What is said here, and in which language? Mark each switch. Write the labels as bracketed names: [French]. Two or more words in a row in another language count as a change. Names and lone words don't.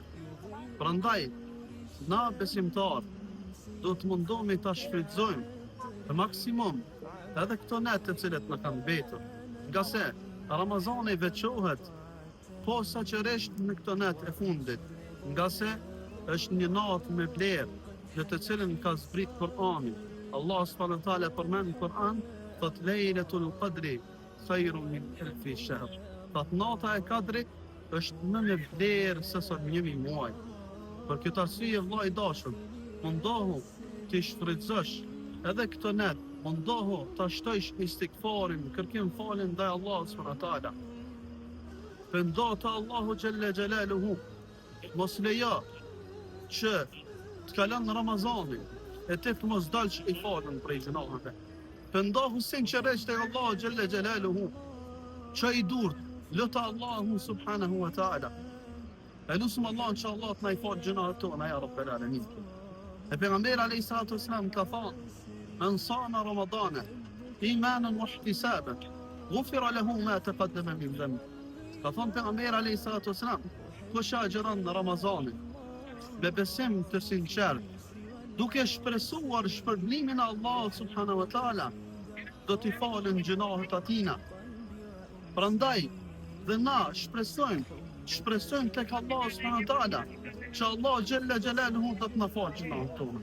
[Albanian] Prandaj na besimtar do të mundohemi ta shfrytëzojmë në maksimum edhe këto natë të cilët na kanë mbetur. Nga se Ramazani veçohet posaçërisht në këtë natë e fundit, nga se është një natë me vlerë, në të cilën ka zbrit Kur'ani. Allah [Arabic] سبحانه وتعالى [Albanian] përmend në Kur'an, thot [Arabic] ليلة القدر خير من ألف شهر. [Albanian] Thot nata e Kadrit është më me vlerë se sa 1000 muaj. Për këtë arsye vëllai i dashur, mundohu të shfrytëzosh edhe këtë natë, mundohu ta shtojsh istikfarin, kërkim faljen ndaj Allahut [Arabic] سبحانه وتعالى. [Albanian] Pëndo të Allahu [Arabic] جل جلاله, [Albanian] mos leja që të kalon në Ramazanin e ti të mos dalsh i falën prej gjunaheve. Pëndohu sinqerisht e Allahu [Arabic] جل جلاله, [Albanian] që i durt, lutë Allahu [Arabic] سبحانه وتعالى. [Albanian] E lusëm Allah që Allah të na i falë gjunahet tona, [Arabic] يا رب العالمين. [Albanian] E pejgamberi [Arabic] عليه الصلاة والسلام [Albanian] ka thënë, [Arabic] من صام رمضان إيمانا واحتسابا غفر له ما تقدم من ذنبه. [Albanian] Ka thonë pejgamberi [Arabic] عليه الصلاة والسلام, [Albanian] kush agjeron në Ramazanin me besim të sinqert, duke shpresuar shpërblimin e Allahut [Arabic] سبحانه وتعالى, [Albanian] do t'i falen gjunahet atina. Prandaj dhe na shpresojmë tek Allahu [Arabic] سبحانه وتعالى [Albanian] që Allah [Arabic] جل جلاله [Albanian] do të na falë gjunahet tona.